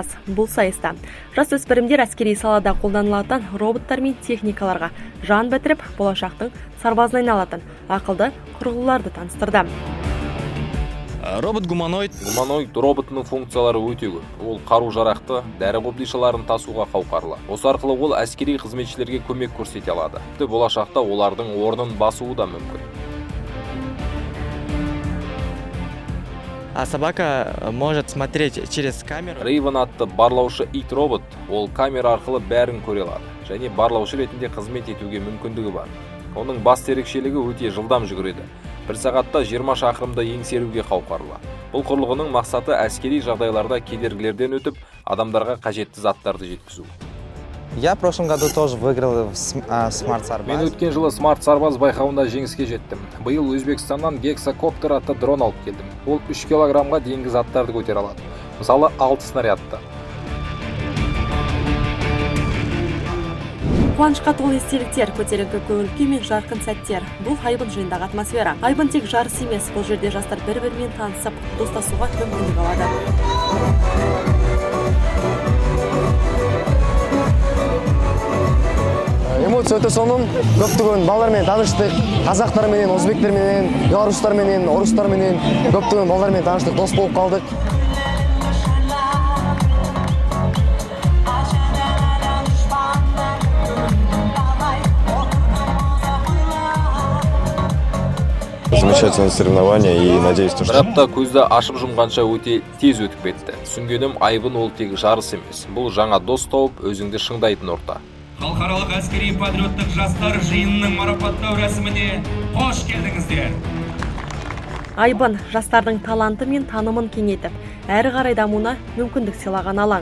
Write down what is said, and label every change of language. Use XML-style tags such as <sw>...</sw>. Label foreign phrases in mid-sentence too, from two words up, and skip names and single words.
<kk>Бұл сайыста жасөспірімдер әскери салада қолданылатын роботтар мен техникаларға жан бітіріп, болашақтың сарбазына айналатын ақылды құрылғыларды таныстырды. Робот-гуманоид роботының функциялары өте көп. Ол қару-жарақты, дәрі қобдишаларын тасуға қауқарлы. Осы арқылы ол әскери қызметшілерге көмек көрсете алады. Болашақта олардың орнын басуы да мүмкін.</kk> <ru>А собака может смотреть через камеру.</ru> <kk>Рейвен атты барлаушы ит робот, ол камера арқылы бәрін көре алады және барлаушы ретінде қызмет етуге мүмкіндігі бар. Оның басты ерекшелігі өте жылдам жүгіреді. Бір сағатта 20 шақырымда еңсеруге қауқарлы. Бұл құрылғының мақсаты әскери жағдайларда кедергілерден өтіп, адамдарға қажетті заттарды жеткізу.</kk> <ru>Я в прошлом году тоже выиграл в Smart Сарбаз.</ru> <kk>Мен өткен жылы Smart Сарбаз байқауында жеңіске жеттім. Биыл Өзбекстаннан гексакоптер атты дрон алып келдім. Ол 3 килограммға дейінгі заттарды көтере алады. Мысалы 6 снарядты. Қуанышқа толы естеліктер, көтеріңкі көңіл-күй мен жарқын сәттер. Бұл Айбын жиындағы атмосфера. Айбын тек жарыс емес, бұл жерде жастар бір-бірімен танысып, достасуға мүмкіндік алады. Эмоция өте соңым, көптеген балалармен таныштық, қазақтарменен, өзбектерменен, белорустарменен, орыстарменен, көптеген балалармен таныштық, дос болып қалдық.</kk> <ru>Замечательное соревнование и надеюсь, что...</ru> <kk>Бір апта көзді ашып жұмғанша өте тез өтіп кетті. Түсінгенім, Айбын ол тек жарыс емес. Бұл жаңа дос тауып, өзіңді шыңдайтын орта. Халықаралық әскери патриоттық жастар жиынының марапаттау рәсіміне қош келдіңіздер. Айбын жастардың таланты мен танымын кеңейтіп, әрі қарай дамуына мүмкіндік сыйлаған алаң.</kk>